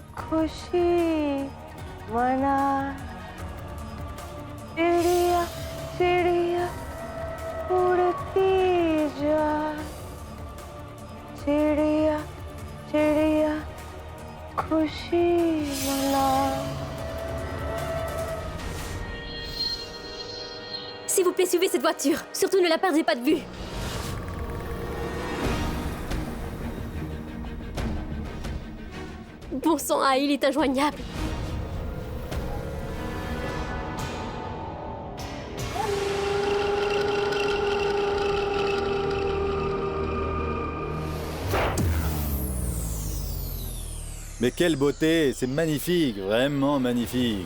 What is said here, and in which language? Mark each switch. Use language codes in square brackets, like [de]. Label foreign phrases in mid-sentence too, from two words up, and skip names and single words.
[hi] खुशी मना चिड़िया चिड़िया उड़ती जा चिड़िया चिड़िया खुशी मना [fr] S'il vous plaît, suivez cette voiture. Surtout ne la perdez pas de vue. Bon sang, il est injoignable. Mais quelle beauté, c'est magnifique, vraiment magnifique.